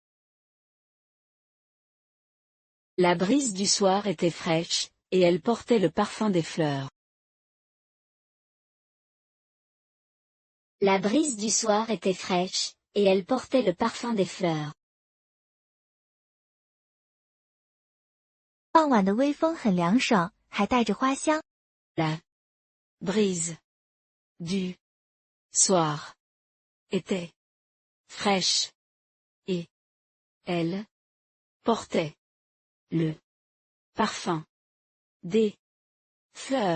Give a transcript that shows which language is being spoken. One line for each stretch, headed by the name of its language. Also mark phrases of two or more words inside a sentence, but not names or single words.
French: La brise du soir était fraîche, et elle portait le parfum des fleurs. La brise du soir était fraîche, et elle portait le parfum des fleurs.
Chinese: 傍晚的微风很凉爽，还带着花香。
French: La brise du soir était fraîche, et elle portait le parfum des fleurs.